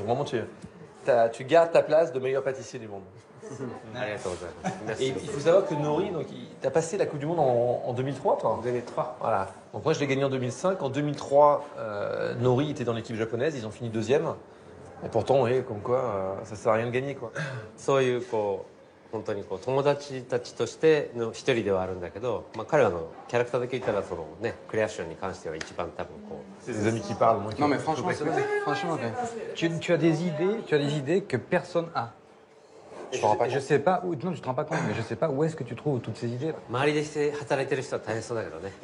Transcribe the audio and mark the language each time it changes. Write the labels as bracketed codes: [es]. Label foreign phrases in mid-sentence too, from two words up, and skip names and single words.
[fr] Vraiment, tu gardes ta place de meilleur pâtissier du monde. Et il faut savoir que Nori, tu as passé la Coupe du Monde en 2003, toi? 2003. Voilà. Donc moi, je l'ai gagné en 2005. En 2003, Nori était dans l'équipe japonaise. Ils ont fini deuxième. Et pourtant, oui, comme quoi, ça ne sert à rien de gagner, quoi. [ja] そういう本当に友達たちとしての一人ではあるんだけど、彼らのキャラクターだけ言ったらクレアションに関しては一番多分 [fr] C'est des amis qui parlent. Non mais franchement, c'est vrai. Franchement, tu as des idées que personne a. Je sais pas où. Non, tu te rends pas compte, mais je sais pas où est-ce que tu trouves toutes ces idées. [ja] 周りで働いてる人は大変そうだけどね。